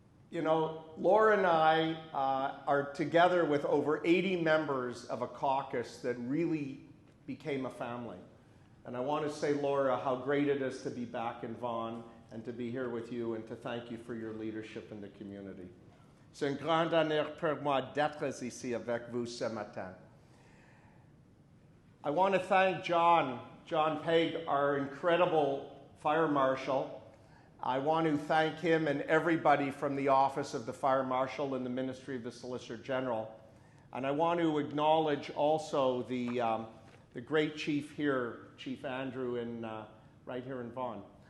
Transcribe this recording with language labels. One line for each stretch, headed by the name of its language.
English: You know, Laura and I are together with over 80 members of a caucus that really became a family. And I want to say, Laura, how great it is to be back in Vaughan and to be here with you and to thank you for your leadership in the community.
French: C'est un grand honneur pour moi d'être ici avec vous ce matin.
English: I want to thank John Pegg, our incredible fire marshal. I want to thank him and everybody from the Office of the Fire Marshal and the Ministry of the Solicitor General. And I want to acknowledge also the great chief here, Chief Andrew, right here in Vaughan.